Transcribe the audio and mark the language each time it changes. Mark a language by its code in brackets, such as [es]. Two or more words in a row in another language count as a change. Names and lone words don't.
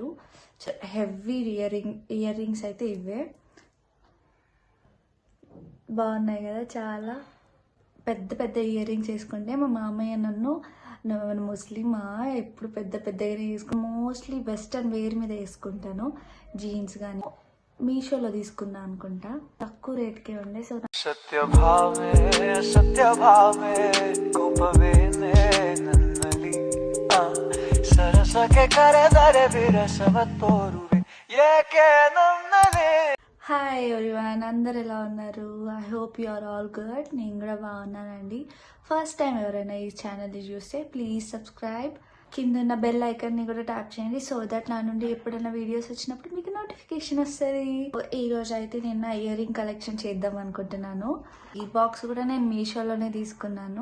[en] heavy ear rings [te] అయితే ఇవే బాగున్నాయి కదా. చాలా పెద్ద పెద్ద [en] ear rings [te] వేసుకుంటే మా మామయ్య నన్ను ముస్లిమా ఎప్పుడు పెద్ద పెద్దగానే వేసుకుని [en] mostly western wear [te] మీద వేసుకుంటాను. జీన్స్ కానీ మీషోలో తీసుకున్నా అనుకుంటా, తక్కువ రేట్కే ఉండే. సో [kn] ಸತ್ಯ ಭಾವೆ ಕೋಪವೇನೆ ನನ್ನಲ್ಲಿ ಸರಸಕ್ಕೆ ಕರೆದರೆ ವಿರಸವ ತೋರುವೆ ಏಕೆ ನನ್ನಲ್ಲಿ. [en] hi everyone, [te] అందరు ఎలా ఉన్నారు? [en] I hope you are all good. [te] నేను కూడా బాగున్నానండి. [en] first time [te] ఎవరైనా ఈ ఛానల్ని చూస్తే [en] please subscribe, [te] కింద ఉన్న [en] bell iconni [te] కూడా ట్యాప్ చేయండి [en] so that [te] నా నుండి ఎప్పుడైనా వీడియోస్ వచ్చినప్పుడు మీకు నోటిఫికేషన్ వస్తుంది. ఈ రోజు అయితే నేను నా [en] ear ring collection [te] చేద్దాం అనుకుంటున్నాను. ఈ బాక్స్ కూడా నేను మీషోలోనే తీసుకున్నాను.